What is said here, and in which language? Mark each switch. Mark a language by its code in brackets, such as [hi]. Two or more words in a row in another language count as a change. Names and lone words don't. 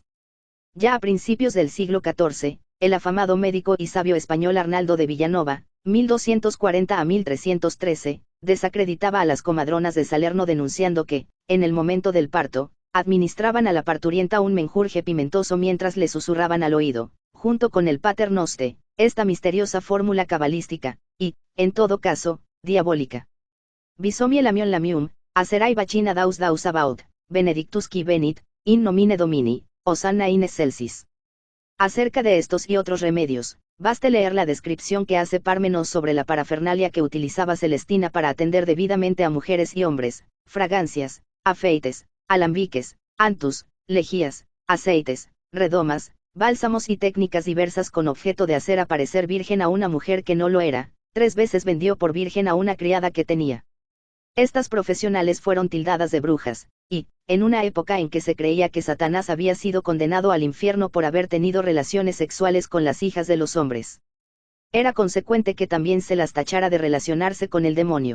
[es] Ya a principios del siglo XIV, el afamado médico y sabio español Arnaldo de Villanova, 1240 a 1313, desacreditaba a las comadronas de Salerno denunciando que, en el momento del parto, administraban a la parturienta un menjurje pimentoso mientras le susurraban al oído, junto con el [la] Pater Noster, [es] esta misteriosa fórmula cabalística, y, en todo caso, diabólica. [la] Bisomie lamion lamium, acerai vacina daus abaud, benedictus qui venit, in nomine Domini, Hosanna in excelsis. [es] Acerca de estos y otros remedios, baste leer la descripción que hace Pármenos sobre la parafernalia que utilizaba Celestina para atender debidamente a mujeres y hombres: fragancias, afeites, alambiques, antus, lejías, aceites, redomas, bálsamos y técnicas diversas con objeto de hacer aparecer virgen a una mujer que no lo era. 3 veces vendió por virgen a una criada que tenía. Estas profesionales fueron tildadas de brujas, y, en una época en que se creía que Satanás había sido condenado al infierno por haber tenido relaciones sexuales con las hijas de los hombres, era consecuente que también se las tachara de relacionarse con el demonio.